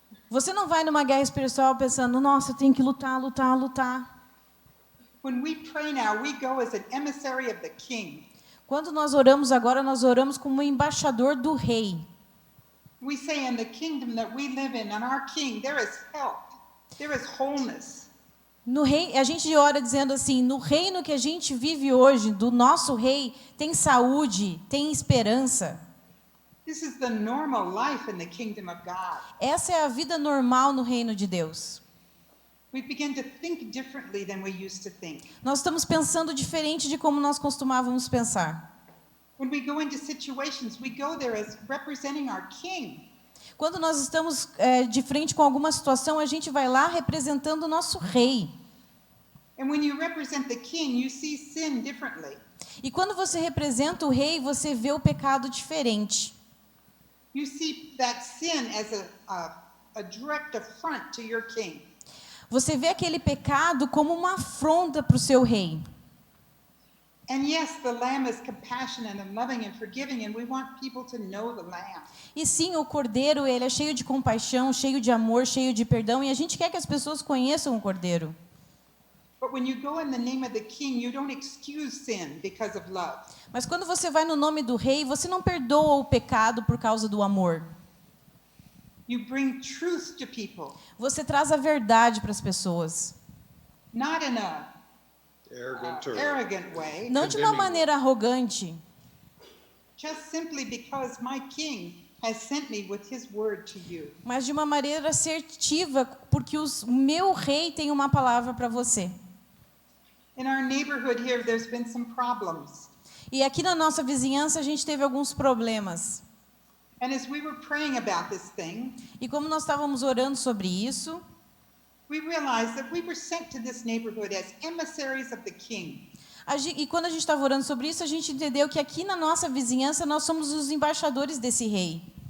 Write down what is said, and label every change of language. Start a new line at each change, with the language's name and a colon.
Portuguese: Você não vai numa guerra espiritual pensando, nossa, eu tenho que lutar, lutar, lutar.
English: When we pray now, we go as an emissary of the king.
Portuguese: Quando nós oramos agora, nós oramos como embaixador do rei.
English: We say in the kingdom that we live in our king, there is health, there is wholeness.
Portuguese: No rei, a gente ora dizendo assim, no reino que a gente vive hoje, do nosso rei, tem saúde, tem esperança.
English: This is the normal life in the kingdom of God.
Portuguese: Essa é a vida normal no reino de Deus.
English: We begin to think differently than we used to think.
Portuguese: Nós estamos pensando diferente de como nós costumávamos pensar.
English: When we go into situations, we go there as representing our king.
Portuguese: Quando nós estamos de frente com alguma situação, a gente vai lá representando o nosso rei.
English: And when you represent the king, you see sin differently.
Portuguese: E quando você representa o rei, você vê o pecado diferente.
English: You see that sin as a direct affront to your king.
Portuguese: Você vê aquele pecado como uma afronta para o seu rei.
English: And yes, the lamb is compassionate and loving and forgiving, and we want people to know the lamb.
Portuguese: E sim, o cordeiro, ele é cheio de compaixão, cheio de amor, cheio de perdão, e a gente quer que as pessoas conheçam o cordeiro.
English: But when you go in the name of the king, you don't excuse sin because of love.
Portuguese: Mas quando você vai no nome do rei, você não perdoa o pecado por causa do amor.
English: You bring truth to people,
Portuguese: Você traz a verdade para as pessoas.
English: not in a arrogant way,
Portuguese: Não de uma maneira arrogante,
English: just simply because my king has sent me with his word to you.
Portuguese: mas de uma maneira assertiva, porque o meu rei tem uma palavra para você.
English: In our neighborhood here, there's been some problems.
Portuguese: E aqui na nossa vizinhança a gente teve alguns problemas.
English: And as we were praying about this thing,
Portuguese: E como nós estávamos orando sobre isso,
English: we realized that we were sent to this neighborhood as emissaries of the king.
Portuguese: e quando a gente estava orando sobre isso, a gente entendeu que aqui na nossa vizinhança nós somos os embaixadores desse rei.